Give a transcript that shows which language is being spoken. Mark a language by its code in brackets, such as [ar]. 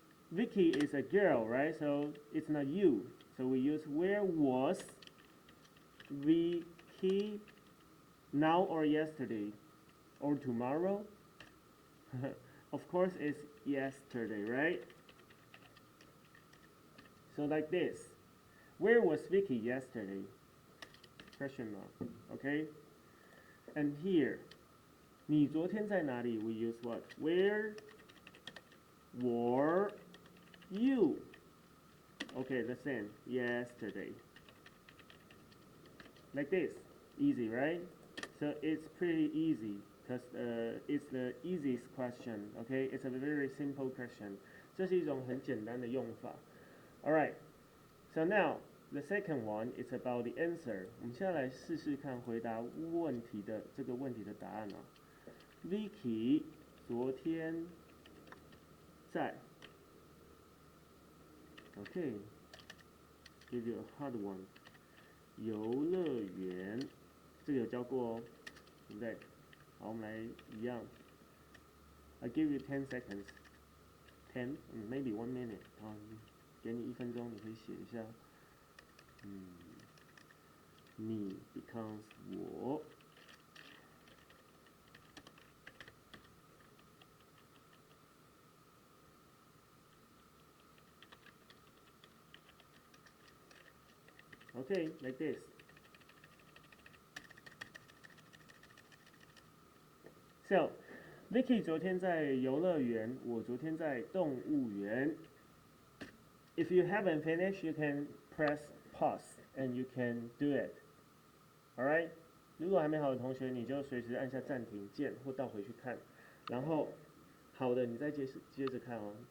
[en] Vicky is a girl, right? So it's not you. So we use where was Vicky now or yesterday or tomorrow? Of course it's yesterday, right? So like this. Where was Vicky yesterday? Question mark. Okay? And here, [zh] 你昨天在哪里? [en] We use what? Where were you? Okay, the same. Yesterday. Like this. Easy, right? So it's pretty easy because it's the easiest question. Okay? It's a very simple question. [zh] 这是一种很简单的用法. [en] Alright. So now, the second one is about the answer. [zh] 我们现在来试试看回答问题的这个问题的答案哦。 [en] Vicky [zh] 昨天在 [en] Okay, give you a hard one. [zh] 游乐园，这个有教过哦，对不对？好，我们来一样。 [en] I give you 10 seconds. 10, maybe 1 minute. [zh] 给你1分钟，你可以写一下。你 [en] becomes [zh] 我。 [en] Okay, like this. So, [zh] Vicky 昨天在游乐园，我昨天在动物园。 [en] If you haven't finished, you can press pause and you can do it. Alright? [zh] 如果还没好的同学，你就随时按下暂停键或倒回去看。然后，好的，你再接着看哦。